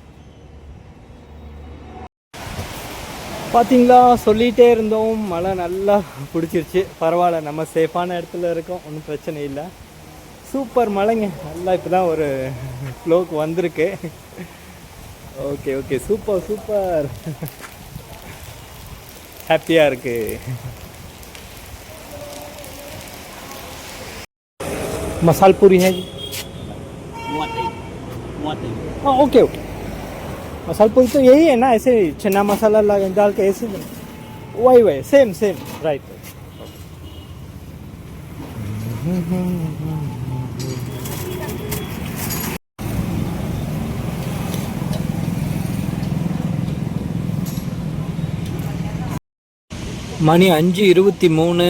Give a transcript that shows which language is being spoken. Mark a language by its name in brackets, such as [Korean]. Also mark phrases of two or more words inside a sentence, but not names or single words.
[Tamil] பார்த்தீங்களா, சொல்லிகிட்டே இருந்தோம், மழை நல்லா பிடிச்சிருச்சு. பரவாயில்ல, நம்ம சேஃபான இடத்துல இருக்கோம், ஒன்றும் பிரச்சனை இல்லை. சூப்பர் மழைங்க, நல்லா இப்போ தான் ஒரு ஃப்ளோக்கு வந்திருக்கு. [English] okay okay, super super, [Tamil] हैप्पिया இருக்கு. [Hindi] मसाल पूरी है जी, हाँ [English] okay okay. [Hindi] मसाल पूरी तो यही है ना, ऐसे चना मसाला डाल के ऐसे वही वही [English] same same right. [Tamil] மணி 5:23.